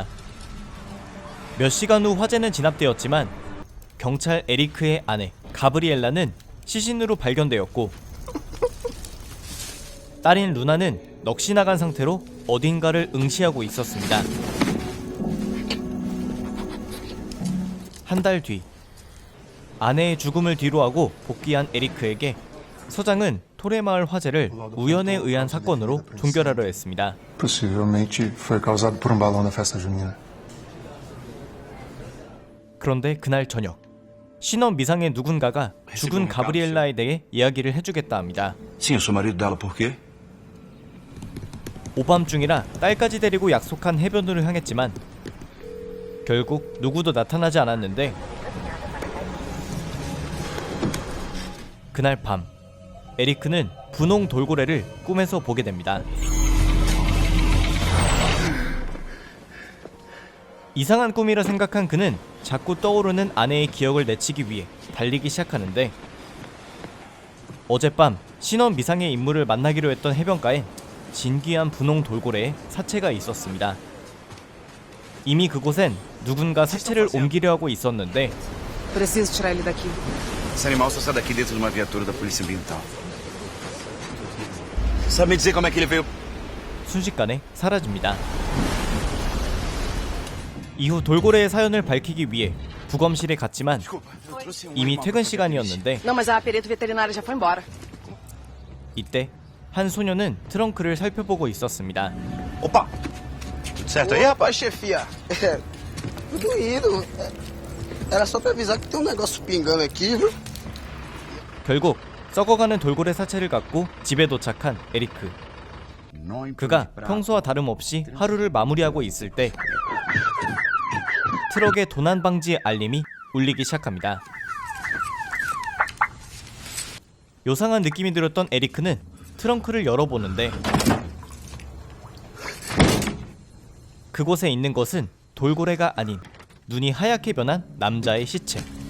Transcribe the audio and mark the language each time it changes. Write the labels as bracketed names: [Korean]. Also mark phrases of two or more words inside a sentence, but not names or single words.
[Korean] 몇 시간 후 화재는 진압되었지만 경찰 에리크의 아내 가브리엘라는 시신으로 발견되었고, 딸인 루나는 넋이 나간 상태로 어딘가를 응시하고 있었습니다. 한 달 뒤, 아내의 죽음을 뒤로하고 복귀한 에리크에게 서장은 토레마을 화재를 우연에 의한 사건으로 종결하려 했습니다. [Portuguese] Possivelmente foi causado por um balão na festa junina. [Korean] 그런데 그날 저녁, 신원 미상의 누군가가 죽은 가브리엘라에 대해 이야기를 해주겠다 합니다. [Portuguese] Sim, eu sou marido dela, por quê? [Korean] 오밤중이라 딸까지 데리고 약속한 해변으로 향했지만 결국 누구도 나타나지 않았는데, 그날 밤 에리크는 분홍 돌고래를 꿈에서 보게 됩니다. 이상한 꿈이라 생각한 그는 자꾸 떠오르는 아내의 기억을 내치기 위해 달리기 시작하는데, 어젯밤 신원 미상의 인물을 만나기로 했던 해변가엔 진귀한 분홍 돌고래의 사체가 있었습니다. 이미 그곳엔 누군가 사체를 옮기려 하고 있었는데, [Portuguese] Preciso tirar ele daqui. Esse animal só sai daqui dentro de uma viatura da polícia ambiental. Sabe me dizer como é que ele veio? [Korean] 순식간에 사라집니다. 이후 돌고래의 사연을 밝히기 위해 부검실에 갔지만 이미 퇴근 시간이었는데, [Portuguese] Não, mas a perito veterinária já foi embora. [Korean] 이때 한 소녀는 트렁크를 살펴보고 있었습니다. [Portuguese] Opa! Tudo certo aí? Rapaz, chefia, tudo indo. Era só pra avisar que tem um negócio pingando aqui, viu? [Korean] 결국 썩어가는 돌고래 사체를 갖고 집에 도착한 에리크. 그가 평소와 다름없이 하루를 마무리하고 있을 때 트럭의 도난 방지 알림이 울리기 시작합니다. 요상한 느낌이 들었던 에리크는 트렁크를 열어보는데, 그곳에 있는 것은 돌고래가 아닌 눈이 하얗게 변한 남자의 시체.